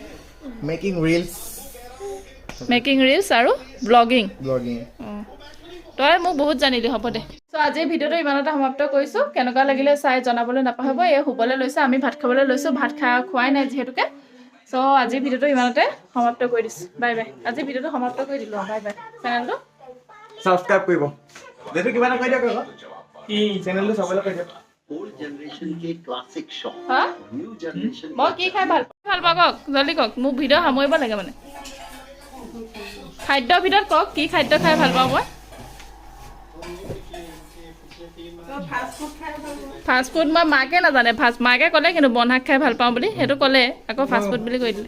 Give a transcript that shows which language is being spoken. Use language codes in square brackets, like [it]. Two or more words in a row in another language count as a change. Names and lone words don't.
[en] making reels [as] আৰু ব্লগিং তই মোক বহুত জানিলি হ'ব দে চ' আজিৰ ভিডিঅ'টো ইমানতে সমাপ্ত কৰিছোঁ কেনেকুৱা লাগিলে চাই জনাবলৈ নাপাহৰিব এই শুবলৈ লৈছোঁ আমি ভাত খাবলৈ লৈছোঁ ভাত খোৱাই নাই যিহেতুকে চ' আজিৰ ভিডিঅ'টো ইমানতে সমাপ্ত কৰি দিছোঁ [en] bye bye [as] আজিৰ ভিডিঅ'টো সমাপ্ত কৰি দিলোঁ [en] bye bye [as] চেনেলটো ছাবস্ক্ৰাইব কৰিব যেটো কিবা এটা কৈ দিয়ক আকৌ কি চেনেলটো চাবলৈ কৈ দিয়ক [en] old generation के classic shot হা new generation [as] মই কি খাই ভাল পাওঁ কওক জল্দি কওক মোক ভিডিঅ' সামৰিব লাগে মানে খাদ্যৰ ভিতৰত কওক কি খাদ্য খাই ভাল পাওঁ মই [en] fast food [as] মই মাকে নাজানে মাকে ক'লে কিন্তু বনশাক খাই ভাল পাওঁ বুলি সেইটো ক'লে আকৌ [en] fast food [as] বুলি কৈ দিলে